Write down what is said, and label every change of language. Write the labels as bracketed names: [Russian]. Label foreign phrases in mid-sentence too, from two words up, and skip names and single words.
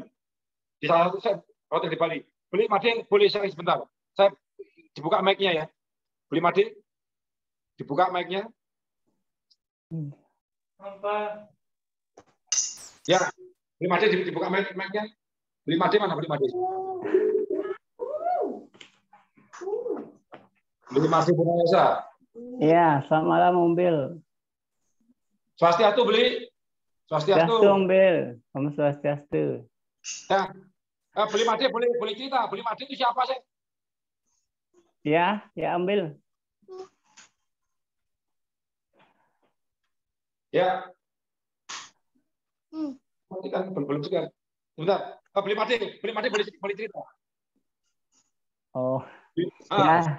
[Indonesian] Di salah satu hotel di Bali. Beli Made, boleh saya sebentar. Saya dibuka mic-nya ya. Beli Made, dibuka mic-nya. Apa? Ya, beli Made dibuka mic-nya. Beli Made mana? Beli Made. Beli Made Purnayasa. Iya, selamat malam Om Bil. [Balinese] Swastiastu beli. [Indonesian] Swastiastu Om Bil. [Balinese] Om Swastiastu. [Indonesian] Ya. Beli Made boleh cerita. Beli Made itu siapa sih? Ya Om Bil. Ya. Nanti kan belum juga. Bentar. Beli Made boleh cerita. Oh. Ya.